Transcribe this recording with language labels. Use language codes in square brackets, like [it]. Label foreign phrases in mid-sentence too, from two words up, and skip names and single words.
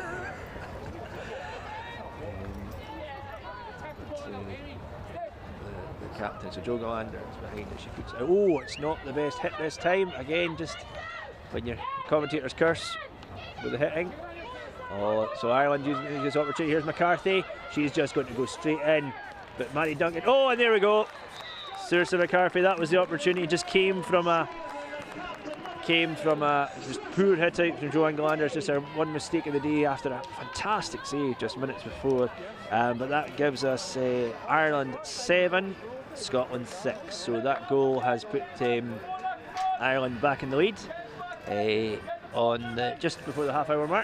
[en] The captain, so Joe Galanders behind it. She puts it. Oh, it's not the best hit this time. Again, just when your commentators curse with the hitting. Oh, so Ireland using this opportunity. Here's McCarthy. She's just going to go straight in, but Mary Duncan. Oh, and there we go. Saoirse McCarthy. That was the opportunity. Just came from a just poor hit out from Joanne Galanders. Just her one mistake of the day after a fantastic save just minutes before. But that gives us Ireland 7, Scotland 6. So that goal has put Ireland back in the lead on just before the half-hour mark.